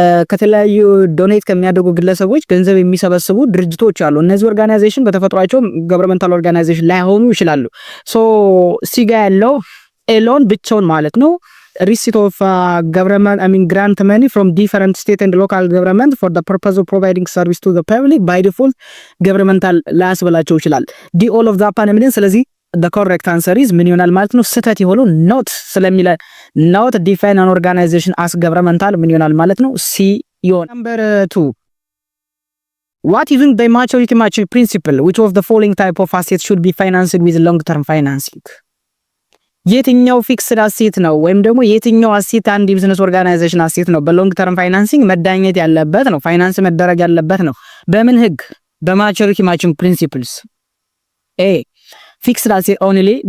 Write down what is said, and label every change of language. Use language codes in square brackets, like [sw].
[am] ከተለያዩ ዶኔት ከሚያደርጉ ግለሰቦች ገንዘብ የሚሰበስቡ ድርጅቶች አሉ። እነዚህ ኦርጋናይዜሽን በተፈጥሯቸው governmental organization ላይሆኑ ይችላሉ። ሶ ሲጋ ያለው ኤሎን ብቻውን ማለት ነው [en] receipt of government grant money from different state and local government for the purpose of providing service to the public [am] by default governmental ላያስበላቸው ይችላል። ዲ [en] all of the above evidence። [am] ስለዚህ [en] the correct answer is [am] ምን ይሆናል ማለት ነው? ስህተት የሆነው not ስለሚለ [en] not define an organization as governmental [am] ምን ይሆናል ማለት ነው? C ይሆናል። [en] number 2 what using the maturity matching principle which of the following type of assets should be financed with long term financing? [am] የትኛው ፊክስድ አሴት ነው ወይም ደግሞ የትኛው አሴት አንድ ቢዝነስ ኦርጋናይዜሽን አሴት ነው በሎንግ ተርም ፋይናንሲንግ መዳኘት ያለበት ነው ፋይናንስ መደረግ ያለበት ነው? በምን ህግ? በማቹሪቲ ማቺንግ ፕሪንሲፕልስ። [en] A, fixed asset only.